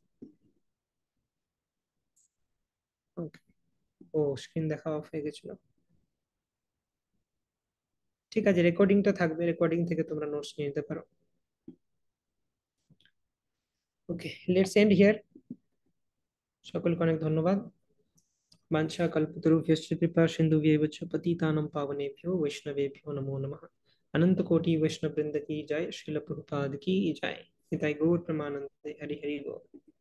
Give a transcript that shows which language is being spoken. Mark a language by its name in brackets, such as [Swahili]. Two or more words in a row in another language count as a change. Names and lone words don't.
[Bangla] ওকে, ও স্ক্রিন দেখা অফ হয়ে গেছিল। ঠিক আছে, রেকর্ডিংটা থাকবে, রেকর্ডিং থেকে তোমরা নোটস নিয়ে নিতে পারো। [English] Okay, let's end here. [Bangla] সকলকে অনেক ধন্যবাদ। [Sanskrit] वाञ्छा कल्पतरुभ्यश्च कृपा सिन्धुभ्यैव च पतितानां पावनेभ्यो वैष्णवेभ्यो नमो नमः। [Hindi] अनंत कोटि वैष्णव वृंद की जय, श्रील प्रभुपाद की जय। [Bangla] নিতাই গৌর প্রমানন্দ, হরি হরি বোল।